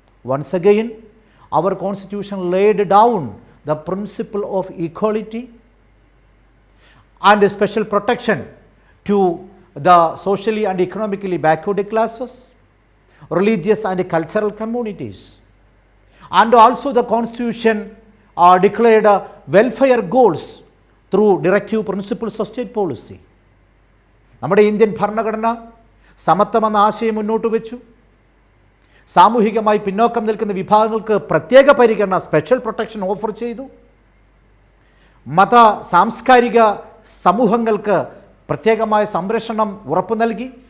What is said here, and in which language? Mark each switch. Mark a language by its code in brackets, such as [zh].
[en] Once again our constitution laid down the principle of equality and special protection to the socially and economically backward classes, religious and cultural communities. And also the constitution declared welfare goals through directive principles of state policy. [ml] നമ്മുടെ Indian ഭരണഘടന സമത്വം എന്ന ആശയം മുന്നോട്ട് വെച്ചു. സാമൂഹികമായി പിന്നോക്കം നിൽക്കുന്ന വിഭാഗങ്ങൾക്ക് പ്രത്യേക പരിഗണന, [en] special protection offer [ml] ചെയ്തു. മത സാംസ്കാരിക സമൂഹങ്ങൾക്ക് പ്രത്യേകമായ സംരക്ഷണം ഉറപ്പു നൽകി.